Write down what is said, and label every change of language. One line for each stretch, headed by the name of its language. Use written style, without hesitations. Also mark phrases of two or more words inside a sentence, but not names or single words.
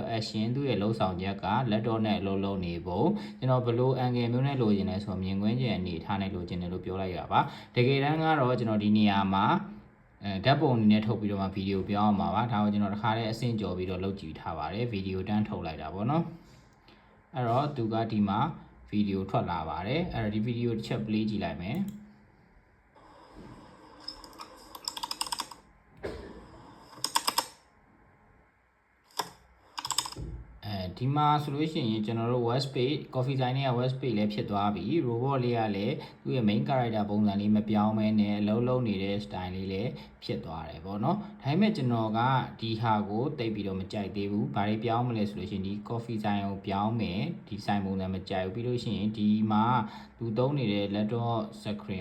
Burmese: action သူ့ရဲ့လှုပ်ဆောင်ချက်က laptop နဲ့လုံးနေပုံကျွန်တော်ဘယ်လို angle မျိုးနဲ့လိုချင်လဲဆိုတော့မြင်ကွင်းကျယ်အနေထားနဲ့လိုချင်တယ်လို့ပြောလိုက်ရပါတကယ်တမ်းကတော့ကျွန်တော်ဒီနေရာမှာဓာတ်ပုံအနေနဲ့ထုတ်ပြီးတော့မှဗီဒီယိုပြောင်းအောင်ပါဒါကိုကျွန်တော်တစ်ခါတည်းအဆင့်ကျော်ပြီးတော့လုပ်ကြည့်ထားပါတယ်ဗီဒီယိုတန်းထုတ်လိုက်တာပေါ့နော်အဲ့တော့သူကဒီမှာဗီဒီယိုထွက်လာပါတယ်အဲ့တော့ဒီဗီဒီယိုတစ်ချက် play ကြည့်လိုက်မယ် ဒီမှာဆိုလို့ရှိရင်ကျွန်တော်တို့
English: web page coffee sign
Burmese: နဲ့
English: web page
Burmese: လည်းဖြစ်သွားပြီ robot လေးကလည်းသူ့ရဲ့
English: main character
Burmese: ပုံစံလေးမပြောင်းမဲနဲ့အလုံးလုံးနေတဲ့ style လေးလည်းဖြစ်သွားတယ်ပေါ့နော်ဒါပေမဲ့ကျွန်တော်ကဒီ ဟာကိုတိတ်ပြီးတော့မကြိုက်သေးဘူးဘာတွေပြောင်းမလဲဆိုလို့ရှိရင်ဒီ
English: coffee sign
Burmese: ကိုပြောင်းမယ်ဒီ sign ပုံစံမကြိုက်ဘူးပြီးလို့ရှိရင်ဒီမှာသူသုံးနေတဲ့
English: laptop screen